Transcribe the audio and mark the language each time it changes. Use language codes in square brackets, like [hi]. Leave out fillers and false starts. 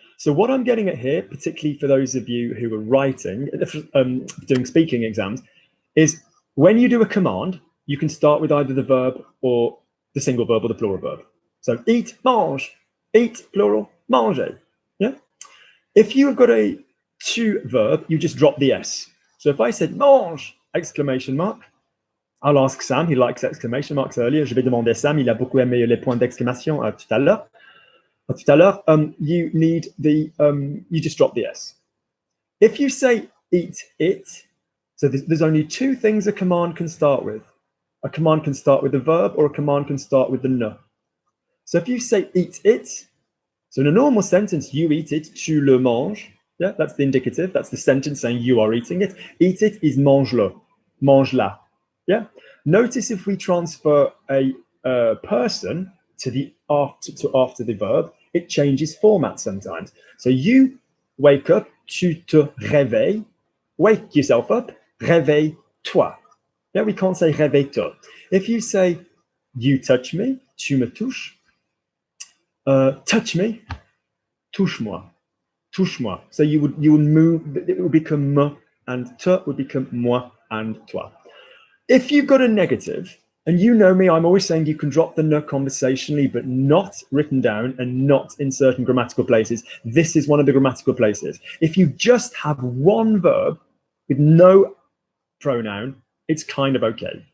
[en] So what I'm getting at here, particularly for those of you who are writing, doing speaking exams, is when you do a command, you can start with either the verb or the single verb or the plural verb. So eat, mange, eat, plural, manger. Yeah. If you have got a to verb, you just drop the S. So if I said mange, exclamation mark, I'll ask Sam, he likes exclamation marks earlier. [fr] Je vais demander à Sam, il a beaucoup aimé les points d'exclamation tout à l'heure. Tout à l'heure, [en] you need the, you just drop the S. If you say eat it, so there's only two things a command can start with. A command can start with the verb or a command can start with the ne. So if you say eat it, so in a normal sentence, you eat it, [fr] tu le manges. [en] Yeah, that's the indicative. That's the sentence saying you are eating it. Eat it is [fr] mange-le, mange-la. [en] Yeah. Notice if we transfer a person to the after the verb, it changes format sometimes. So you wake up, [fr] tu te réveilles. [en] Wake yourself up, [fr] réveille-toi. [en] Yeah, we can't say réveille-toi. If you say you touch me, [fr] tu me touches. [en] Touch me, [fr] touche-moi, touche-moi. [en] So you would move, it would become me and te would become moi and toi. If you've got a negative, and you know me, I'm always saying you can drop the ne conversationally, but not written down and not in certain grammatical places. This is one of the grammatical places. If you just have one verb with no pronoun, it's kind of okay.